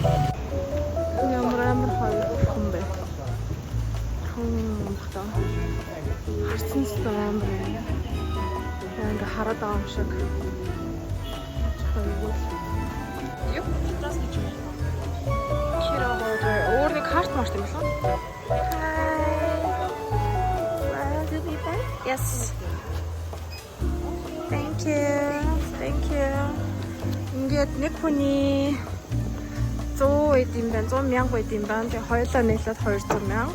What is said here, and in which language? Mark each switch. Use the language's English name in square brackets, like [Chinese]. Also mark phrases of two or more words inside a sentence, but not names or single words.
[Mongolian] Ямар хоёр хүн бэ? Бахтаа. Харсан ч амар юм. Ингээ хараад байгаа юм шиг. Юу? Здравствуйте. Кирова, өөр нэг карт март юм байна. [English] Yes. Thank you. [Mongolian] Ингээд нэг хүний 100 эд юм байна. 100 мянга эд юм байна. Тэгээ хоёулаа нийлээд 200 мянга.